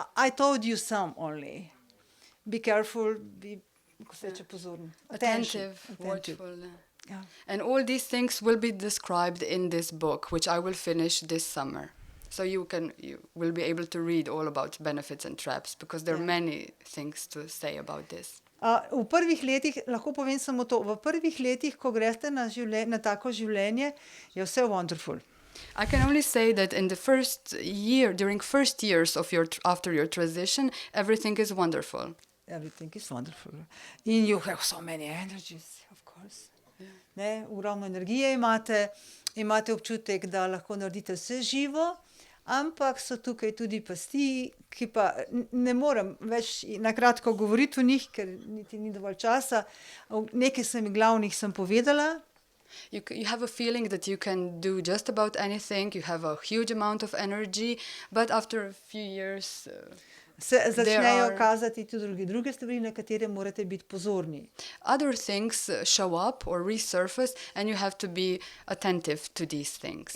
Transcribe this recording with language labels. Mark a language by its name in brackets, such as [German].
[English] I told you some only. Be careful, be pozorn. Attentive, watchful. Yeah. And all these things will be described in this book, which I will finish this summer. So you will be able to read all about benefits and traps, because there are many things to say about this. [Slovenian] V prvih letih, lahko povem samo to, v prvih letih, ko greste na tako življenje, je vse wonderful. [English] I can only say that in the during first years of after your transition, everything is wonderful. Everything is wonderful. And you have so many energies, of course. [Slovenian] Ne, ogromno energije imate občutek, da lahko naredite vse živo, ampak so tukaj tudi pasti, ki pa ne morem več na kratko govoriti o njih, ker niti ni dovolj časa. Nekaj glavnih sem povedala. [English] You have a feeling that you can do just about anything. You have a huge amount of energy, but after a few years... [Slovenian] Se začnejo kazati tudi druge stvari, na katere morate biti pozorni. [English] Other things show up or resurface, and you have to be attentive to these things.